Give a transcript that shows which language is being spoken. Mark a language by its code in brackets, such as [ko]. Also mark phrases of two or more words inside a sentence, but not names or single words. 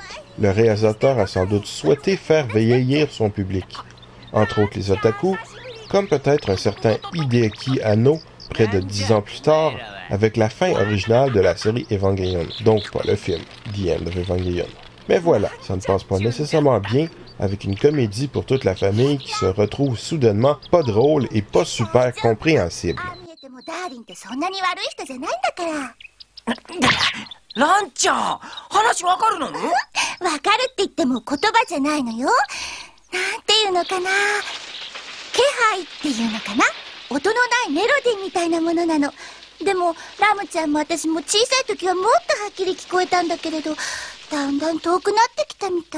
[fr] Le réalisateur a sans doute souhaité faire vieillir son public, entre autres les otaku, comme peut-être un certain Hideaki Anno près de 10 ans plus tard, avec la fin originale de la série Evangelion, donc pas le film, The End of Evangelion. Mais voilà, ça ne passe pas nécessairement bien avec une comédie pour toute la famille qui se retrouve soudainement pas drôle et pas super compréhensible. [ja] ダーリンってそんなに悪い人じゃないんだから。ランちゃん、話わかるの？わかるって言っても言葉じゃないのよ。なんていうのかな。気配っていうのかな。音のないメロディーみたいなものなの。でもラムちゃんも私も小さい時はもっとはっきり聞こえたんだけれど、だんだん遠くなってきたみたい。